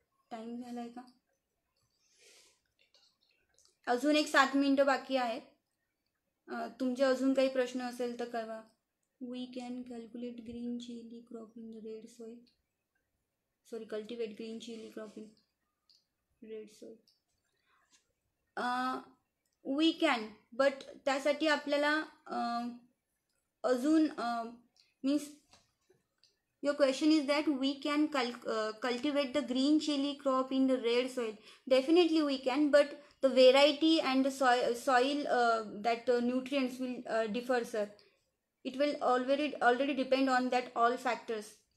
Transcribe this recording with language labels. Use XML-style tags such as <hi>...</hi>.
<mr>Time झालाय का? अजून एक 7 मिनिटं बाकी आहेत. तुमचे अजून काही प्रश्न असेल तर कळवा.</mr> <en>We can calculate green chilli crop in red soil. Sorry, cultivate green chilli crop in red soil. We can, but</en> <mr>त्यासाठी आपल्याला अजून means</mr> <en>Your question is that we can cultivate the green chili crop in the red soil. Definitely we can, but the variety and the soil that nutrients will differ, sir. It will already depend on that all factors.</en>